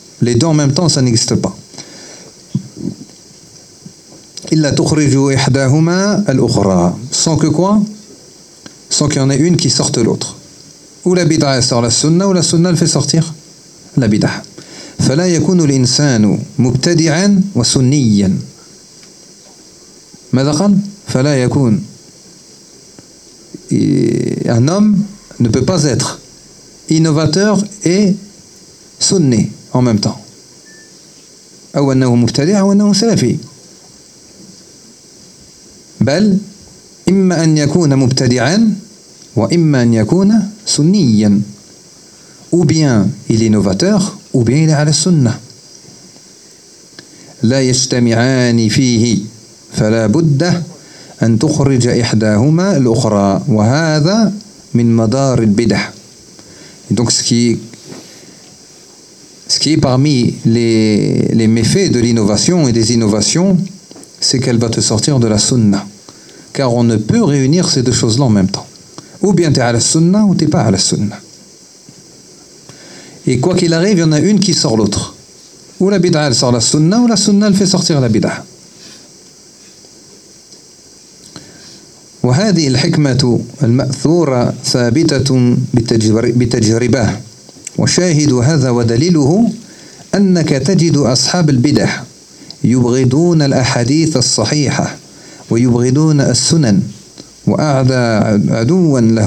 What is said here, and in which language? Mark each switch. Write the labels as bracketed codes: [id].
[fr] Les deux en même temps, ça n'existe pas. [ar] Il la tukhriju ihdahuma al-ukhra. [fr] Sans que quoi ? Sans qu'il y en ait une qui sorte l'autre. Ou la bid'ah sort la sunna, ou la sunna le fait sortir la bid'ah. [ar] فلا يكون الإنسان مبتدعا وسنيا. ماذا قال؟ فلا يكون. [fr] Un homme ne peut pas être innovateur et sunni en même temps. [ar] أو أنه مبتدع أو أنه سلفي. بل إما أن يكون مبتدعا وإما أن يكون سنيا. [fr] Ou bien il est innovateur ou bien il est à la sunna. [ar] لا يجتمعان فيه فلا بد أن تخرج إحداهما الأخرى وهذا من مدار البدع. [fr] Donc ce qui est parmi les méfaits de l'innovation et des innovations, c'est qu'elle va te sortir de la sunna. Car on ne peut réunir ces deux choses-là en même temps. Ou bien tu es à la sunna ou tu n'es pas à la sunna. Et quoi qu'il arrive, il y en a une qui sort l'autre. Ou la bid'a elle sort la sunna, ou la sunna elle fait sortir la bid'a. [ar] وهذه الحكمة المأثورة ثابتة بتجربة وشاهد هذا ودليله أنك تجد أصحاب البدع يبغضون الأحاديث الصحيحة ويبغضون السنن وأعدى عدوا